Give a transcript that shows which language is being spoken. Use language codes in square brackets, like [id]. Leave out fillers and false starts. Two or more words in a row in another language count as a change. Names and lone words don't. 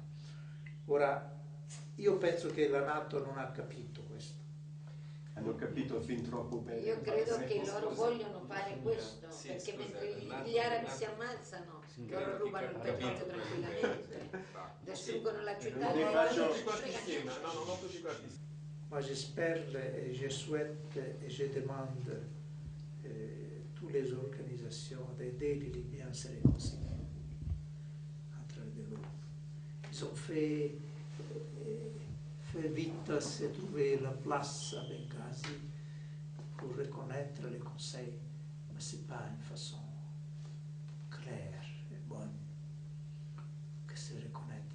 [it] Ora, io penso che la NATO non ha capito questo. Hanno capito fin troppo bene. Io credo che loro vogliono fare questo, perché mentre gli arabi si ammazzano, loro rubano il petrolio tranquillamente. distruggono la città. Non [fr] Moi j'espère et je souhaite et je demande toutes les organisations d'aider les Libyens à se réconcilier entre les deux groupes. Ils ont fait vite se trouver la place à Benghazi pour reconnaître les conseils, mais ce n'est pas une façon claire et bonne que c'est reconnaître.